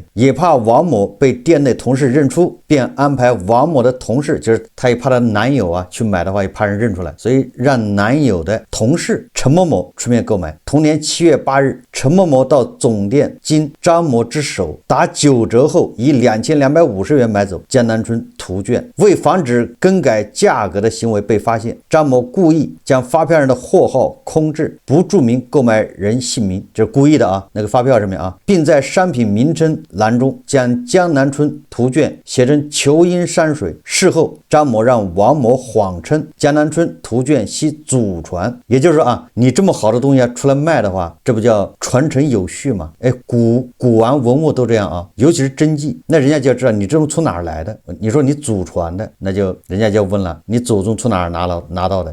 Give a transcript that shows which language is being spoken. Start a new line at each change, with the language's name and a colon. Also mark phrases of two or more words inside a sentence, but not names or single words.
Chinese: 也怕王某被店內同事認出，便安排王某的同事，就是他也怕他男友去買的話也怕人認出來，所以讓男友的同事陳某某出面购買。同年7月8日，陳某某到總店經張某之手打9折後，以2250元買走江南春圖卷。為防止更改價格的行為被發现，张某故意将发票上的货号空置，不注明购買人姓名，这是故意的啊，那个发票上面啊，并在商品名称欄中將江南春圖卷寫成球音山水。事後，張某讓王某謊稱江南春圖卷係祖傳，也就是說啊，你這麼好的東西出來賣的話，這不叫傳承有序嗎？古玩文物都這樣啊，尤其是真跡，那人家就要知道你這種從哪兒來的。你說你祖傳的，那就人家就問了，你祖宗從哪兒拿到的？